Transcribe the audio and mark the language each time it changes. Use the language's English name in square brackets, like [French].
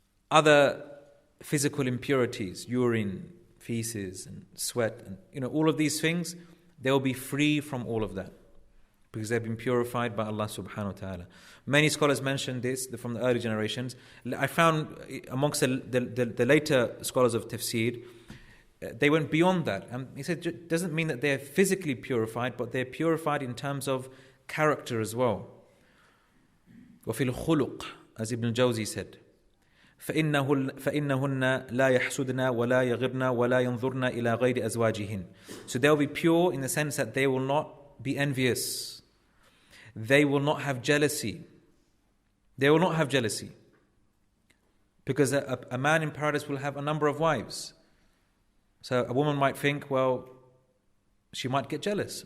[English] Other physical impurities, urine, feces, and sweat, and all of these things, they will be free from all of that because they've been purified by Allah subhanahu wa ta'ala. Many scholars mentioned this from the early generations. I found amongst the later scholars of Tafsīr, they went beyond that. And he said it doesn't mean that they're physically purified, but they're purified in terms of character as well. [Arabic] وَفِي الْخُلُقِ, [English] as Ibn Jawzi said, [Arabic] فإنهن لا يحسدن ولا يغرن ولا ينظرن إلى غير أزواجهن. [English] So they will be pure in the sense that they will not be envious. They will not have jealousy. They will not have jealousy. Because a man in paradise will have a number of wives. So a woman might think, well, she might get jealous.